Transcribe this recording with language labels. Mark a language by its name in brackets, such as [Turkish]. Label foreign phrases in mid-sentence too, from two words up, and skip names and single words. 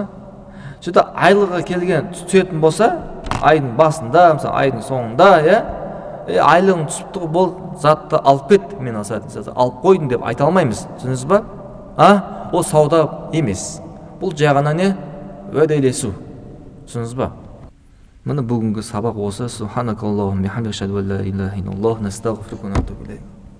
[Kazakh] Сөйтіп айлығы келген түсетін болса, айдың басында, мысалы айдың соңында, айлығың түсіпті, бұл затты алып кет, мен алып қойдым деп айта алмаймыз. Түсінесіз ба? Ол сауда емес. Бұл жай ғана не? Уәделесу. Түсінесіз ба? Міне бүгінгі сабақ осы. [Arabic] سبحانك اللهم وبحمدك، أشهد أن لا إله إلا الله، نستغفرك ونتوب إليك.